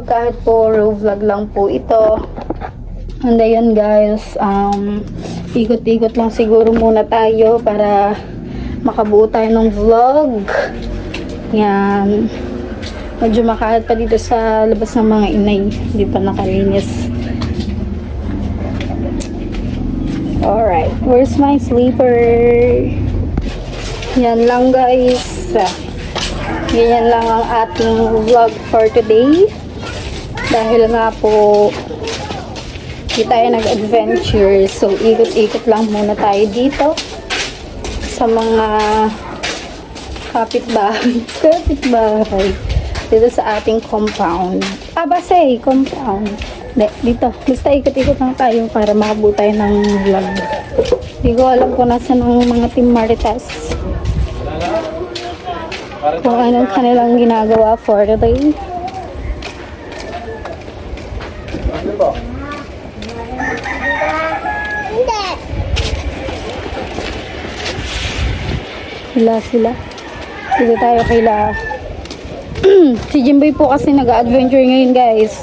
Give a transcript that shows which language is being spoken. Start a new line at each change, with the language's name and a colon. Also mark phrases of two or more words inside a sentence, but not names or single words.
Filipino: Kahit po raw vlog lang po ito. And ayun guys, ikot-ikot lang siguro muna tayo para makabuo tayo ng vlog. Yan. Medyo makalat pa dito sa labas ng mga inay. Hindi pa nakalinis. Alright.
English: Where's my sleeper?
Filipino: Yan lang guys. Ganyan lang ang ating vlog
English: for today.
Filipino: Dahil nga po hindi tayo nag-adventure. So, ikot-ikot lang muna tayo dito sa mga kapitbahay. Kapitbahay. Dito sa ating compound. Basay, compound. Dito. Basta ikot-ikot lang tayo para makabuo tayo ng vlog. Hindi ko alam kung nasan ang mga Team Maritas. Kung anong kanilang ginagawa
English: for the day.
Filipino: Sila. Dito tayo kaila. Si Jimboy po kasi nag-adventure ngayon guys.